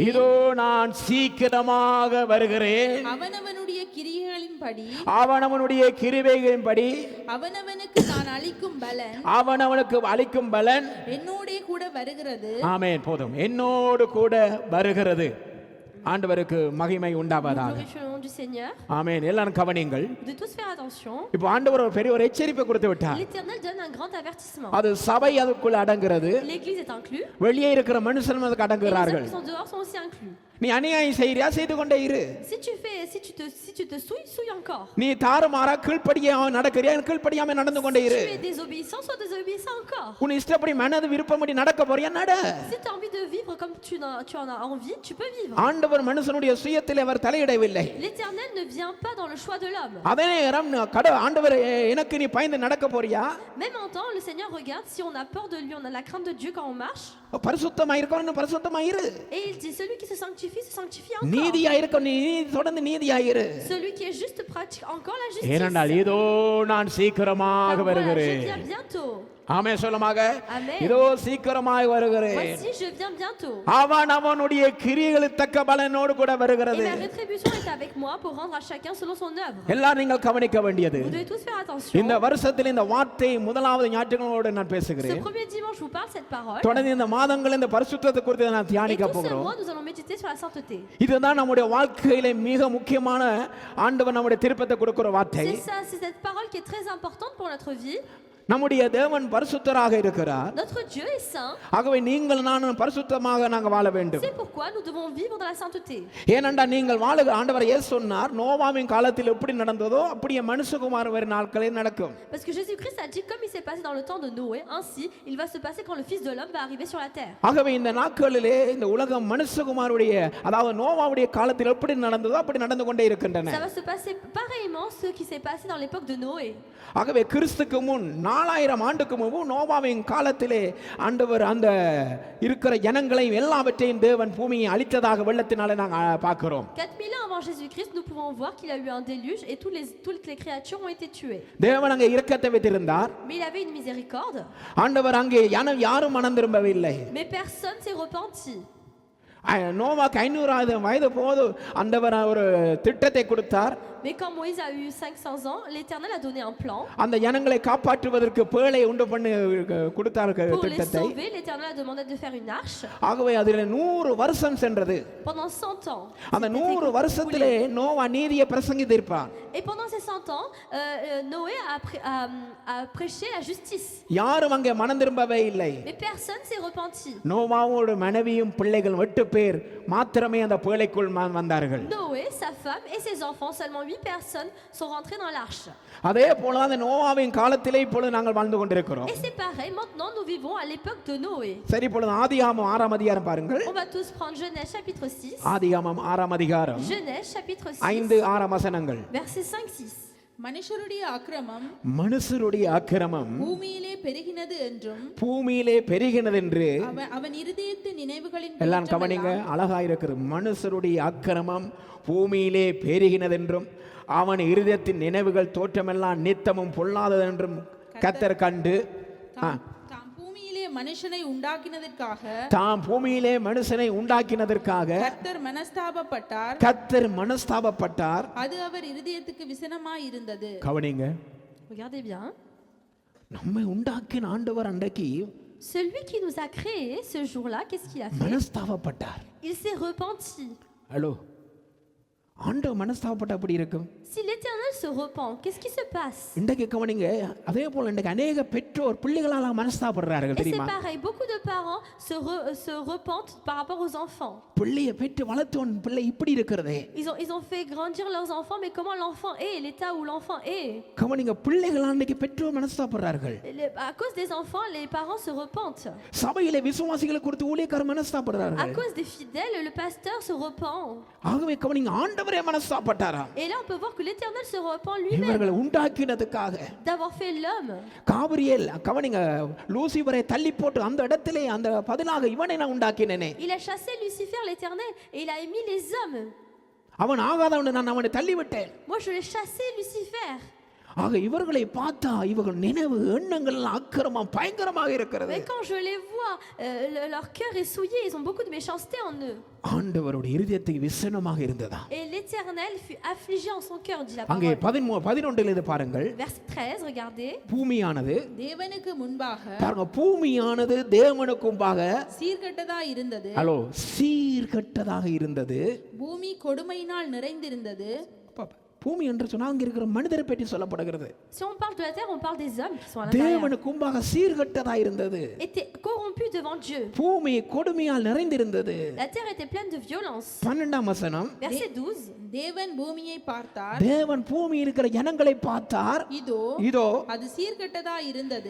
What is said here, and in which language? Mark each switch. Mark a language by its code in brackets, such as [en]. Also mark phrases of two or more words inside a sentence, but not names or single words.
[ta] இதோ நான் சீக்கிரமாக வருகிறேன். அவனவனுடைய கிரியைகளின்படி அவனவனுடைய கிருபைகளின்படி அவனவனுக்கு நான் அளிக்கும் பலன் அவனவனுக்கு அளிக்கும் பலன் என்னோடே கூட வருகிறது. ஆமென். போதும், என்னோடு கூட வருகிறது. ஆண்டவருக்கு மகிமை [fr] Nous [ta] உண்டாவதாக. [fr] glorifions le nom du Seigneur. [ta] ஆமென். எல்லாரும் கவனியுங்கள். [fr] De tous faire attention. [ta] இப்போ ஆண்டவர் ஒரு பெரிய ஒரு எச்சரிப்பை கொடுத்து விட்டார். [fr] L'Éternel donne un grand avertissement. [ta] அது சபை அதுக்குள்ள அடங்குறது, [fr] L'église est inclus. [ta] வெளியே இருக்கிற மனுஷன் அதுக்கு [fr] Et les hommes [ta] அடங்குகிறார்கள். [fr] qui sont dehors sont aussi inclus. [ta] நீ அநியாயம் செய்யறியா, செய்து கொண்டே இரு. [fr] Si tu te souilles encore. [ta] நீ தாறுமாறா கீழ்ப்படியாம நடக்கிறியா, கீழ்ப்படியாம நடந்து கொண்டே இரு. [fr] Tu es désobéissant, sois désobéissant encore. [ta] உன் இஷ்டப்படி மனது விருப்பப்படி நடக்க போறியா, நட. [fr] Si tu as envie de vivre comme tu en as envie, tu peux vivre. [ta] ஆண்டவர் மனுஷனுடைய சுயத்தில் அவர் தலையிடவில்லை. [fr] L'Éternel ne vient pas dans le choix de l'homme. [ta] அதே நேரம் ஆண்டவர் எனக்கு நீ பயந்து நடக்க போறியா, [fr] Même en temps, le Seigneur regarde si on a peur de lui, on a la crainte de Dieu quand on marche. [ta] பரிசுத்தமா இருக்கணும், பரிசுத்தமா இரு. [fr] Et il dit, celui qui se sanctifie encore. [ta] நீதியா இருக்க, நீ தொடர்ந்து நீதியா இரு. [fr] Celui qui est juste pratique encore la justice. [ta] ஏனென்றால் இதோ நான் சீக்கிரமாக [fr] Car voilà, je [ta] வருகிறேன். [fr] viens bientôt. [ta] ஆமே சொல்லுமாக. [fr] Amen. [ta] இதோ சீக்கிரமாய் வருகிறேன். [fr] Voici, je viens bientôt. [ta] அவன் அவனுடைய கிரியைகளுக்கு தக்க பலனோடு கூட [fr] Et [ta] வருகிறது. [fr] ma rétribution est avec moi pour rendre à chacun selon son œuvre. [ta] எல்லாரும் நீங்கள் கவனிக்க வேண்டியது, [fr] Vous devez tous faire attention. [ta] இந்த வருஷத்தில் இந்த வார்த்தை முதலாவது ஞாயிற்றுக்கிழமையோடு நான் [fr] Ce [ta] பேசுகிறேன். [fr] premier dimanche, je vous parle cette parole. [ta] தொடர்ந்து இந்த மாதங்கள் இந்த பரிசுத்தத்தை குறித்து நான் [fr] Et [ta] தியானிக்க [fr] tout ce [ta] போகிறோம். [fr] mois, nous allons méditer sur la sainteté. [ta] இதுதான் நம்முடைய வாழ்க்கையில மிக முக்கியமான ஆண்டவர் நம்முடைய திருப்பத்தை கொடுக்கிற வார்த்தை. [fr] C'est ça, c'est cette parole qui est très importante pour notre vie. [ta] நம்முடைய தேவன் பரிசுத்தராக இருக்கிறார். [fr] Notre Dieu est saint. [ta] ஆகவே நீங்கள் நானும் பரிசுத்தமாக நாங்கள் வாழ வேண்டும். [fr] C'est pourquoi nous devons vivre dans la sainteté. [ta] ஏனென்றால் நீங்கள் வாழுகிற ஆண்டவர் இயேசு சொன்னார், நோவாவின் காலத்தில் எப்படி நடந்ததோ அப்படியே மனுஷகுமாரன் வரும் நாட்களில் நடக்கும். [fr] Parce que Jésus-Christ a dit comme il s'est passé dans le temps de Noé, ainsi il va se passer quand le Fils de l'homme va arriver sur la terre. [ta] ஆகவே இந்த நாட்களிலே இந்த உலகம் மனுஷகுமாருடைய அதாவது நோவாவுடைய காலத்தில் எப்படி நடந்ததோ அப்படி நடந்து கொண்டே இருக்கின்றன. [fr] Ça va se passer pareillement ce qui s'est passé dans l'époque de Noé. [ta] ஆகவே கிறிஸ்துக்கு முன் 4000 ஆண்டுக்கு முன்பு நோவாவின் காலத்திலே ஆண்டவர் அந்த இருக்கிற ஜனங்களையும் எல்லாவற்றையும் தேவன் பூமியை அழித்ததாக வெள்ளத்தினாலே நாங்கள் பார்க்கிறோம். [fr] 4000 ans avant Jésus-Christ, nous pouvons voir qu'il y a eu un déluge et toutes les créatures ont été tuées. [ta] தேவன் அங்கே இரக்கத்தை வைத்திருந்தார். [fr] Mais il avait une miséricorde. [ta] ஆண்டவர் அங்கே யாரும் மனம் திரும்பவில்லை. [fr] Mais personne s'est repenti. [ta] நோவாக்கு 500 வயது போது ஆண்டவர் ஒரு திட்டத்தை கொடுத்தார். [fr] Mais quand Moïse a eu 500 ans, l'Éternel a donné un plan. [ta] அந்த ஜனங்களை காப்பாற்றுவதற்கு பேழை உண்டு பண்ணி கொடுத்தார் [fr] Pour les [ta] திட்டத்தை. [fr] sauver, l'Éternel a demandé de faire une arche. [ta] ஆகவே அதில் 100 வருஷம் சென்றது. [fr] Pendant 100 ans. [ta] அந்த 100 வருஷத்திலே நோவா நீதியை பிரசங்கித்திருப்பார். [fr] Et pendant ces 100 ans, Noé a prêché la justice. [ta] யாரும் அங்கே மனம் திரும்பவே இல்லை. [fr] Mais personne s'est repenti. [ta] நோவாவோட மனைவியும் பிள்ளைகள் 8 பேர் மாத்திரமே அந்த பேழைக்குள் வந்தார்கள். [fr] Noé, sa femme et ses enfants, seulement 8 personnes sont rentrées dans l'arche. [ta] அதே போல அந்த நோவாவின் காலத்திலே இப்பொழுது நாங்கள் வாழ்ந்து கொண்டிருக்கிறோம். [fr] Et c'est pareil, maintenant nous vivons à l'époque de Noé. [ta] சரி, இப்பொழுது ஆதியாகமம் 6ஆம் அதிகாரம் பாருங்கள். [fr] On va tous prendre Genèse chapitre 6. [ta] ஆதியாகமம் 6ஆம் அதிகாரம் [fr] Genèse chapitre 6. [ta] 5-6 வசனங்கள். [fr] Versets 5-6. [ta] மனுஷருடைய அக்கிரமம் மனுஷருடைய அக்கிரமம் பூமியிலே பெருகினது என்றும் பூமியிலே பெருகினது என்று அவன் இருதயத்து நினைவுகளின் எல்லாம் கவனிங்க, அழகா இருக்கிறது. மனுஷருடைய அக்கிரமம் பூமியிலே பெருகினது என்றும் அவன் இருதயத்தின் நினைவுகள் தோற்றமெல்லாம் நித்தமும் பொல்லாதது என்றும் கர்த்தர் கண்டு தாம் பூமியிலே மனுஷனை உண்டாக்கினதற்காக மனுஷனை உண்டாக்கினதற்காக கர்த்தர் மனஸ்தாபப்பட்டார். அது அவர் இருதயத்துக்கு விசனமாய் இருந்தது. கவனிங்க, [fr] Regardez bien. [ta] நம்மை உண்டாக்கின ஆண்டவர் அன்றைக்கு [fr] Celui qui nous a créés ce jour-là, qu'est-ce qu'il a fait? [ta] மனஸ்தாபப்பட்டார். [fr] Il s'est repenti. [ta] ஹலோ, ஆண்டவர் மனஸ்தாபப்பட்ட அப்படி இருக்கும். [fr] Si l'Éternel se repent, qu'est-ce qui se passe? [ta] இன்றைக்கு கவனிங்க, அதே போல இன்றைக்கு அநேக பெற்றோர் பிள்ளைகளால மனஸ்தாபப்படுறார்கள் [fr] Et c'est [ta] தெரியுமா? [fr] pareil, beaucoup de parents se repentent par rapport aux enfants. [ta] பிள்ளையை பெற்று வளர்த்தோன் பிள்ளை இப்படி இருக்கிறதே. [fr] Ils ont fait grandir leurs enfants, mais comment l'enfant est, l'état où l'enfant est. [ta] கவனிங்க, பிள்ளைகள் அன்றைக்கு பெற்றோர் மனஸ்தாபப்படுறார்கள். [fr] À cause des enfants, les parents se repentent. [ta] சபையிலே விசுவாசிகளை குறித்து ஊழியக்காரர் [fr] À [ta] மனஸ்தாபப்படுறார்கள். [fr] cause des fidèles, le pasteur se repent. [ta] ஆகவே கவனிங்க, ஆண்டவரே மனஸ்தாபப்பட்டாரா? [fr] Et là, on peut voir que l'Éternel se repent lui-même [ta] இவர்களை உண்டாக்கினதுக்காக [fr] d'avoir fait l'homme. [ta] காபிரியேல் கவனிங்க, லூசிபரை தள்ளி போட்டு அந்த இடத்திலே அந்த பதிலாக இவனை நான் உண்டாக்கினேனே. [fr] Il a chassé Lucifer, l'Éternel, et il a émis les hommes. [ta] அவன் ஆகாதவனை நான் அவனை தள்ளி viட்டேன். [fr] Moi, je l'ai chassé, Lucifer. [ta] ஆக இவர்களை பார்த்தா இவர்கள் நினைவு எண்ணங்கள் அக்கிரமம் பயங்கரமாக இருக்கிறது. [fr] Mais quand je les vois, leur cœur est souillé, ils ont beaucoup de méchanceté en eux. [ta] ஆண்டவருடைய இருதயத்துக்கு விசனமாக இருந்ததா. [fr] Et l'Éternel fut affligé en son cœur, dit la [ta] அங்கே [fr] parole. [ta] 11 இது பாருங்கள். [fr] Verset 13, regardez. [ta] பூமியானது தேவனுக்கு முன்பாக பாருங்க, பூமியானது தேவனுக்கு முன்பாக சீர்கெட்டதா இருந்தது. ஹலோ சீர்கெட்டதாக இருந்தது. பூமி கொடுமையினால் நிறைந்திருந்தது. பூமி என்று சொன்னா அங்க இருக்கிற மனிதரை பற்றி சொல்லப்படுகிறது. [fr] Si on parle de la terre, on parle des hommes qui sont à l'intérieur. [ta] தேவனுக்கு முன்பாக சீர்கெட்டதா இருந்தது. [fr] Étaient corrompus devant Dieu. [ta] பூமி கொடுமையால் நிறைந்திருந்தது. [fr] La terre était pleine de violence. [ta] 12ஆம் வசனம். [fr] Verset 12. [ta] தேவன் பூமியை பார்த்தார். தேவன் பூமி இருக்கிற ஜனங்களை பார்த்தார். இதோ அது சீர்கெட்டதா இருந்தது.